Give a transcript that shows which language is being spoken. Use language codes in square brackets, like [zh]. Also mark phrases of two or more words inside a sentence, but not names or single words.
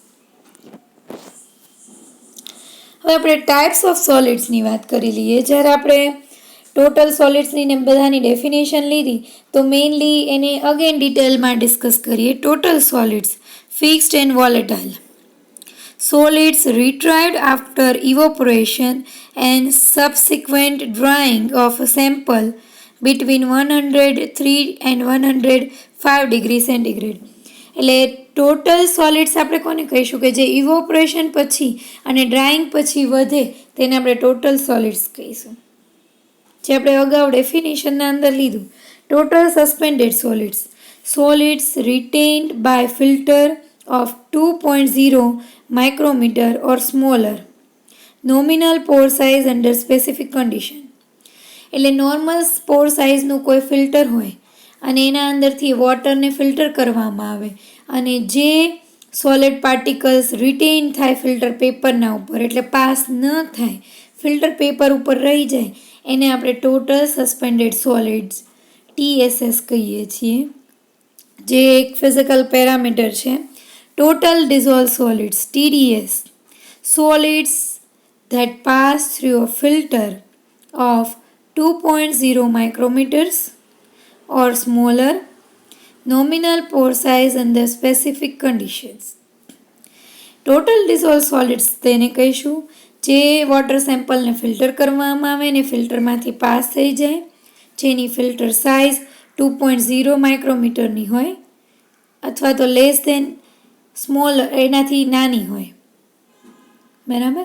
[gu] હવે આપણે [en] types of solidsની [gu] વાત કરી લઈએ. જ્યારે આપણે [en] total solidsની [gu] ને બધાની ડેફિનેશન લીધી તો મેઇનલી એને અગેન ડિટેલમાં ડિસ્કસ કરીએ. [en] Total solids fixed and volatile. Solids retrieved after evaporation and subsequent drying of a sample between 103 and 105 degree centigrade. [gu] એટલે [en] total solids [gu] આપણે કોને કહીશું કે જે ઇવોપરેશન પછી અને ડ્રાઈંગ પછી વધે તેને આપણે [en] total solids [gu] કહીશું. જે આપણે અગાઉ ડેફિનેશનના અંદર લીધું. [en] total suspended solids, solids retained by filter of 2.0 micrometer or smaller. Nominal pore size under specific condition. [gu] એટલે [en] normal pore sizeનું [gu] કોઈ ફિલ્ટર હોય અને એના અંદરથી વોટરને ફિલ્ટર કરવામાં આવે અને જે [en] solid particles retain [gu] થાય [en] filter paperના [gu] ઉપર, એટલે પાસ ન થાય, [en] filter paper [gu] ઉપર રહી જાય, એને આપણે [en] total suspended solids TSS [gu] કહીએ છીએ, જે એક [en] physical parameter [gu] છે. [en] Total dissolved solids TDS, solids that pass through a filter of 2.0 micrometers or smaller, nominal pore size under specific conditions. total dissolve solids [gu] તેને કહીશું જે [en] water sampleને [gu] ફિલ્ટર કરવામાં આવે ને ફિલ્ટરમાંથી પાસ થઈ જાય, જેની ફિલ્ટર સાઇઝ 2.0 માઇક્રોમીટરની હોય અથવા તો [en] less than small, [gu] એનાથી નાની હોય, બરાબર.